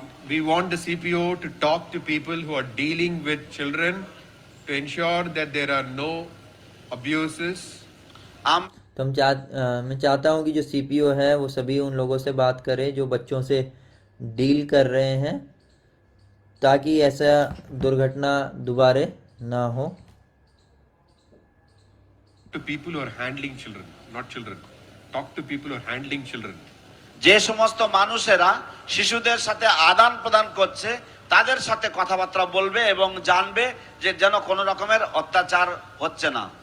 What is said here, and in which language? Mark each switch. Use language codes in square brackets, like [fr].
[en] We want the CPO to talk to people who are dealing with children to ensure that there are no abuses. [hi] तो मैं चाहता हूँ कि जो CPO है वो सभी उन लोगों से बात करे जो बच्चों से डील कर रहे हैं ताकि ऐसा दुर्घटना दोबारा ना हो। [en] To people who are handling children, not children. Talk to people who are handling children. [bn] যে সমস্ত মানুষেরা শিশুদের সাথে আদান প্রদান করছে তাদের সাথে কথাবার্তা বলবে এবং জানবে যে যেন কোনো রকমের অত্যাচার হচ্ছে না।